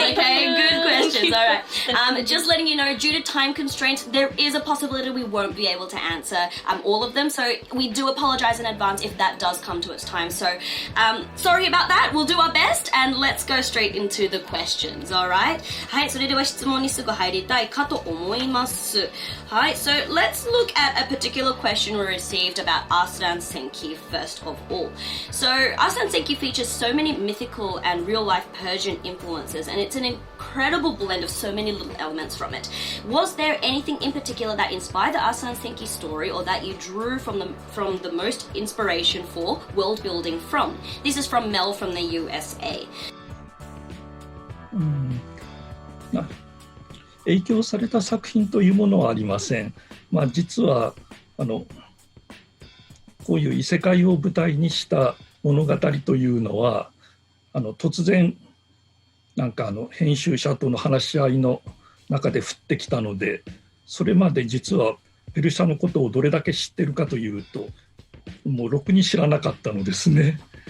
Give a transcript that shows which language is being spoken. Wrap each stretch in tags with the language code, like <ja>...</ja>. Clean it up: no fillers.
<en>Okay, good questions. All right. Just letting you know, due to time constraints, there is a possibility we won't be able to answer all of them. So we do apologize in advance if that does come to its time. So sorry about that. We'll do our best, and let's go straight into the questions. All right.</en> <ja>はい、それでは質問にすぐ入りたいかと思います。</ja> <en>はい、so let's look at a particular question we received about Arslan Senki. First of all. So Arslan Senki features so many mythical and real-life Persian influences, and it's an incredible blend blend of so many little elements from it. Was there anything in particular that inspired the Arslan Senki story, or that you drew from the most inspiration for world building from? This is from Mel from the USA.</en> <ja>影響された作品というものはありません。実はこういう異世界を舞台にした物語というのは突然編集者との話し合いの中で降ってきたので、それまで実はペルシャのことをどれだけ知ってるかというと、もうろくに知らなかったのですね。</ja>